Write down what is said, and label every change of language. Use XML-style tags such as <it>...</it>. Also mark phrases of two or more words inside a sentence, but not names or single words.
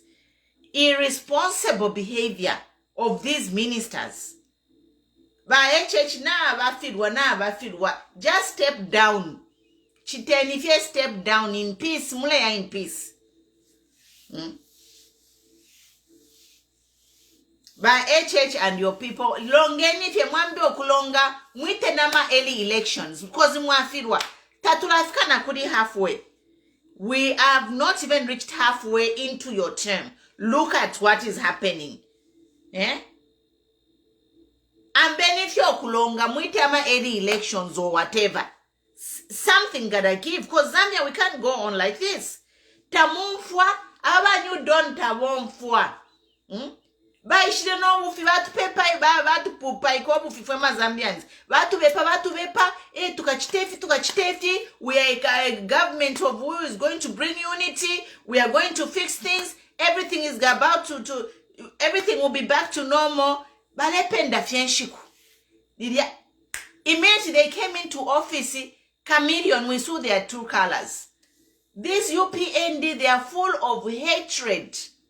<en>Irresponsible behavior of these ministers. Just step down. Chiteni, if you step down in peace, mulaya in peace. By HH and your people,</en> <bem>longeni fye mwambi okulonga mwite nama</bem> <en>early elections because</en> <bem>mwafirwa tatulafika na kudi halfway.</bem> <en>We have not even reached halfway into your term. Look at what is happening. And then if you're</en> <bem>kulonga mwite ama</bem> <en>early elections or whatever, something gotta give because Zambia we can't go on like this.</en> <bem>Tamumfwa abanyu don tabomfwa. Baishire no bufi batu pepa batu pupa iko bufi fema Zambians batu bepa tukachitefi</bem> <en>we are a government of who is going to bring unity. We are going to fix things. Everything is about to everything will be back to normal.</en> <bem>Balependa fienshiku</bem> <en>immediately they came into office. Chameleon, we saw their true colors. This UPND, they are full of hatred.</en>